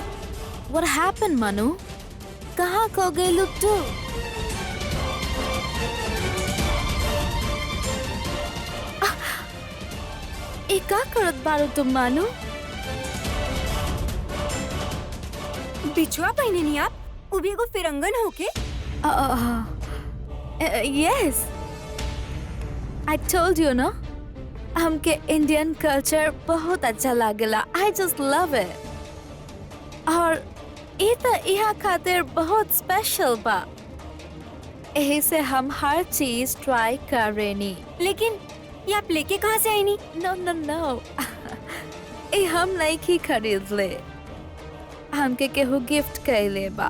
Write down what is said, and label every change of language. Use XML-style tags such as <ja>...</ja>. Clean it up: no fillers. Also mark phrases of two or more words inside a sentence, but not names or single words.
<en>What happened,</en> <bho>मनु? कहाँ खो गई लुट्टू? ए का करत बारू तुम मानू? बिछुआ पहने नहीं आप? वो भी एगो फिरंगन होके?</bho> <en>Yes, I told you</en> <bho>ना, हमके</bho> <en>Indian culture</en> <bho>बहुत अच्छा लागेला।</bho> <en>I just love it।</en> <bho>और ये तो यहाँ खातिर बहुत स्पेशल बा, यही से हम हर चीज ट्राई कर रहे नी। लेकिन ये आप लेके कहाँ से आई नी?</bho> <en>no no no,</en> <bho>ये हम नहीं की खरीद ले, हमके केहू गिफ्ट कैले बा।</bho>